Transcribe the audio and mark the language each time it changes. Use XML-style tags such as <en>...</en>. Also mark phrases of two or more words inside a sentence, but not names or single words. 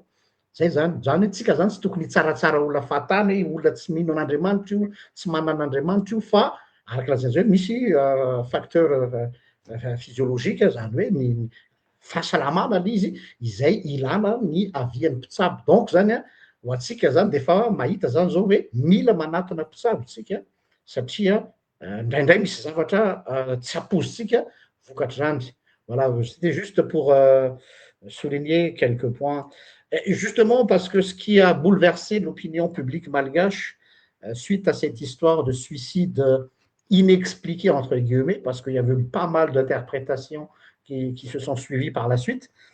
<mg>Zay zany hoe tsika zany tsy tokony hitsaratsara olona fahatany hoe olona tsy mino an'Andriamanitra io, tsy manan'Andriamanitra io fa araka lazain'izay hoe misy</mg> <fr>facteur physiologique</fr> <mg>zany hoe ny fahasalamana izy izay ilana ny avian'ny mpitsabo. Donc zany a ho antsika zany de efa mahita zany zao hoe mila manatona mpitsabo tsika satria indraindray misy zavatra tsy ampoizitsika vokatr'andry.</mg> <fr>Voilà, c'était juste pour souligner quelques points. Et justement, parce que ce qui a bouleversé l'opinion publique malgache suite à cette histoire de suicide inexpliqué, entre guillemets, parce qu'il y avait pas mal d'interprétations qui se sont suivies par la suite.</fr>